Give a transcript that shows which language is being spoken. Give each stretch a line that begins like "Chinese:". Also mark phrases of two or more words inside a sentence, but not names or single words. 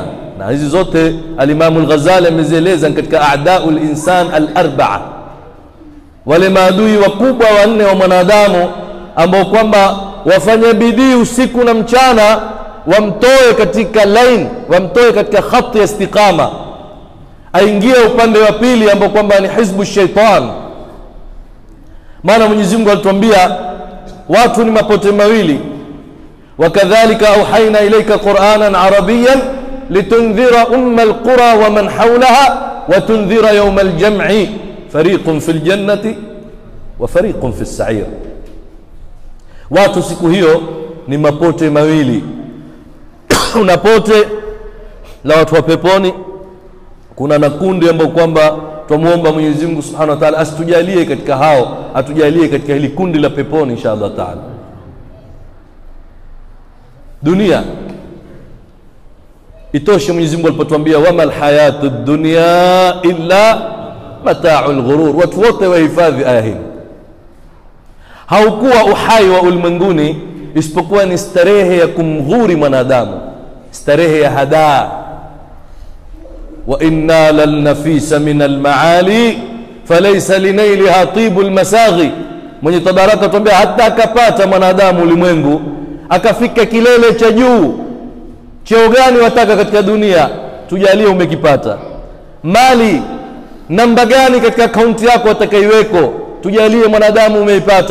Swahili: Na hizi zote al-Imam al-Ghazali amezieleza katika
Arabic: أعداء الإنسان الأربعة,
Swahili: wale maadui wakubwa wanne wa mwanadamu ambao kwamba wafanya bidii usiku na mchana wamtoe katika line, wamtoe katika khati ya istiqama, aingie upande wa pili ambao kwamba ni
Arabic: حزب الشيطان.
Swahili: Maana Mwenyezi Mungu alituambia watu ni mapote mawili,
Arabic: وكذلك أوحينا إليك قرآنا عربيا لتنذر أم القرى ومن حولها وتنذر يوم الجمع فريق في الجنة وفريق في السعير.
Swahili: Watu siku hiyo ni mapote mawili. Kuna pote la watu wa peponi, kuna na kundi ambao kwamba tumuomba Mwenyezi Mungu
Arabic: سبحانه وتعالى
Swahili: asitujalie katika hao, atujalie katika hili kundi la peponi
Arabic: إن شاء الله تعالى.
Swahili: Dunia itoshe. Mwenyezi Mungu alipotuambia
Arabic: وما الحياة الدنيا إلا متاع الغرور,
Swahili: watu wote wahifadhi aya hii. Haukuwa uhai wa ulimwenguni isipokuwa ni starehe ya kumghuri mwanadamu, starehe ya hadaa.
Arabic: وإن النفيس من المعالي فليس لنائلها طيب المساغ.
Swahili: Mwenye tabaraka atuambia hata akapata mwanadamu ulimwengu akafika kilele cha juu, cheo gani wataka katika dunia, tujalie umekipata. Mali namba gani katika akaunti yako watakaiweko, tujalie mwanadamu umeipata.